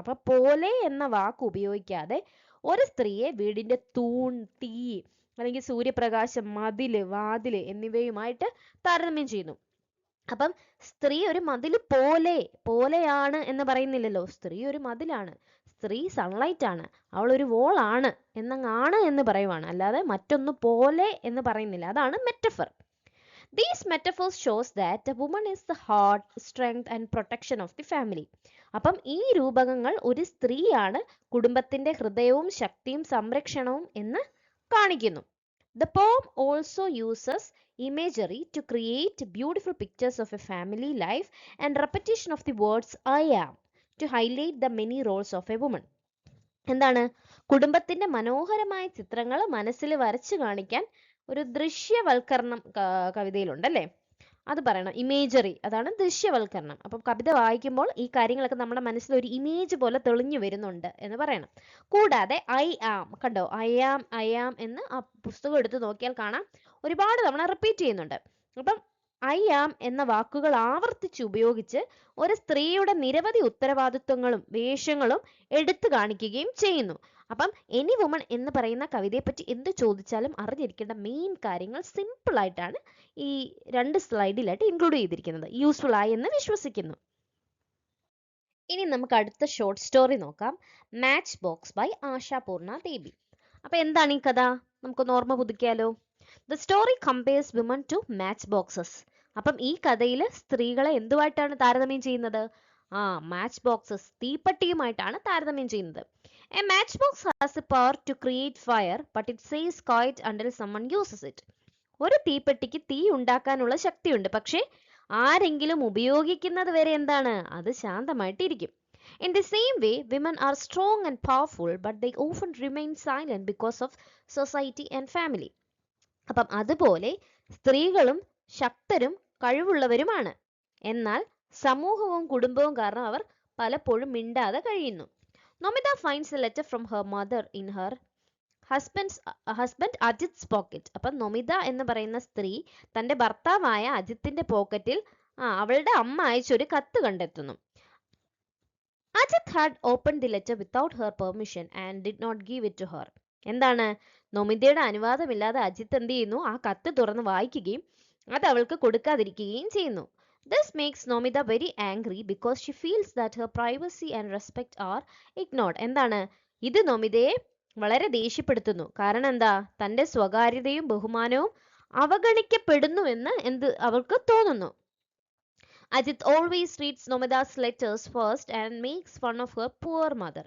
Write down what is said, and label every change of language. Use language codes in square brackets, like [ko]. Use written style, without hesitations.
[ml] അപ്പൊ പോലെ എന്ന വാക്ക് ഉപയോഗിക്കാതെ ഒരു സ്ത്രീയെ വീടിന്റെ തൂൺ, തീ അല്ലെങ്കിൽ സൂര്യപ്രകാശം, മതില്, വാതില് എന്നിവയുമായിട്ട് താരതമ്യം ചെയ്യുന്നു. അപ്പം സ്ത്രീ ഒരു മതില് പോലെയാണ് എന്ന് പറയുന്നില്ലല്ലോ. സ്ത്രീ ഒരു മതിലാണ്, സ്ത്രീ സൺലൈറ്റ് ആണ്, അവൾ ഒരു വോൾ ആണ് എന്നങ്ങാണ് എന്ന് പറയുവാണ്, അല്ലാതെ മറ്റൊന്ന് പോലെ എന്ന് പറയുന്നില്ല. അതാണ് metaphor. [en] These metaphors shows that a woman is the heart, strength and protection of the family. [ml] അപ്പം ഈ രൂപകങ്ങൾ ഒരു സ്ത്രീയാണ് കുടുംബത്തിന്റെ ഹൃദയവും ശക്തിയും സംരക്ഷണവും എന്ന് കാണിക്കുന്നു. [en] The poem also uses imagery to create beautiful pictures of a family life and repetition of the words I am to highlight the many roles of a woman. [ml] എന്താണ്? കുടുംബത്തിന്റെ മനോഹരമായ ചിത്രങ്ങൾ മനസ്സിൽ വരച്ചു കാണിക്കാൻ ഒരു ദൃശ്യവൽക്കരണം കവിതയിലുണ്ടല്ലേ? അത് പറയണം. ഇമേജറി, അതാണ് ദൃശ്യവൽക്കരണം. അപ്പം കവിത വായിക്കുമ്പോൾ ഈ കാര്യങ്ങളൊക്കെ നമ്മുടെ മനസ്സിൽ ഒരു ഇമേജ് പോലെ തെളിഞ്ഞു വരുന്നുണ്ട് എന്ന് പറയണം. കൂടാതെ ഐ ആം, കണ്ടോ? ഐ ആം എന്ന് ആ പുസ്തകം എടുത്ത് നോക്കിയാൽ കാണാം, ഒരുപാട് തവണ റിപ്പീറ്റ് ചെയ്യുന്നുണ്ട്. അപ്പം ഐ ആം എന്ന വാക്കുകൾ ആവർത്തിച്ച് ഉപയോഗിച്ച് ഒരു സ്ത്രീയുടെ നിരവധി ഉത്തരവാദിത്വങ്ങളും വേഷങ്ങളും എടുത്തു കാണിക്കുകയും ചെയ്യുന്നു. അപ്പം എനി വുമൺ എന്ന് പറയുന്ന കവിതയെ പറ്റി എന്ത് ചോദിച്ചാലും അറിഞ്ഞിരിക്കേണ്ട മെയിൻ കാര്യങ്ങൾ സിമ്പിൾ ആയിട്ടാണ് ഈ 2 സ്ലൈഡിലായിട്ട് ഇൻക്ലൂഡ് ചെയ്തിരിക്കുന്നത്. യൂസ്ഫുൾ ആയി എന്ന് വിശ്വസിക്കുന്നു. ഇനി നമുക്ക് അടുത്ത ഷോർട്ട് സ്റ്റോറി നോക്കാം. മാച്ച് ബോക്സ് ബൈ ആശാപൂർണ ദേവി. അപ്പൊ എന്താണ് ഈ കഥ? നമുക്കൊന്ന് ഓർമ്മ പുതുക്കിയാലോ? [en] The story compares women to match boxes. [ml] അപ്പം ഈ കഥയിൽ സ്ത്രീകളെ എന്തുമായിട്ടാണ് താരതമ്യം ചെയ്യുന്നത്? മാച്ച് ബോക്സസ്, തീപ്പെട്ടിയുമായിട്ടാണ് താരതമ്യം ചെയ്യുന്നത്. [en] A matchbox has the power to create fire, but it stays quiet until someone uses it. [ml] ഒരു തീപ്പെട്ടിക്ക് തീ ഉണ്ടാക്കാനുള്ള ശക്തിയുണ്ട്, പക്ഷേ ആരെങ്കിലും ഉപയോഗിക്കുന്നത് വരെ എന്താണ്? അത് ശാന്തമായിട്ടിരിക്കും. [en] In the same way, women are strong and powerful, but they often remain silent because of society and family. [ml] അപ്പം അതുപോലെ സ്ത്രീകളും ശക്തരും കഴിവുള്ളവരുമാണ്, എന്നാൽ സമൂഹവും കുടുംബവും കാരണം അവർ പലപ്പോഴും മിണ്ടാതെ കഴിയുന്നു. [en] Nomita finds a letter from her mother in her husband അജിത്'s pocket. [ml] അപ്പം നൊമിത എന്ന് പറയുന്ന സ്ത്രീ തന്റെ ഭർത്താവായ അജിത്തിന്റെ പോക്കറ്റിൽ അവളുടെ അമ്മ അയച്ചൊരു കത്ത് കണ്ടെത്തുന്നു. [en] Ajit had opened the letter without her permission and did not give it to her. [ml] എന്താണ്? നൊമിതയുടെ അനുവാദമില്ലാതെ അജിത്ത് എന്ത് ചെയ്യുന്നു? ആ കത്ത് തുറന്ന് വായിക്കുകയും അത് അവൾക്ക് കൊടുക്കാതിരിക്കുകയും ചെയ്യുന്നു. This makes Nomita very angry because she feels that her privacy and respect are ignored. എന്താണ്? ഇത് നൊമിതയെ വളരെ ദേഷ്യപ്പെടുത്തുന്നു. കാരണം എന്താ? തന്റെ സ്വകാര്യതയും ബഹുമാനവും അവഗണിക്കപ്പെടുന്നുവെന്ന് അവൾക്ക് തോന്നുന്നു. [en] Ajit always reads Nomita's letters first and makes fun of her poor mother.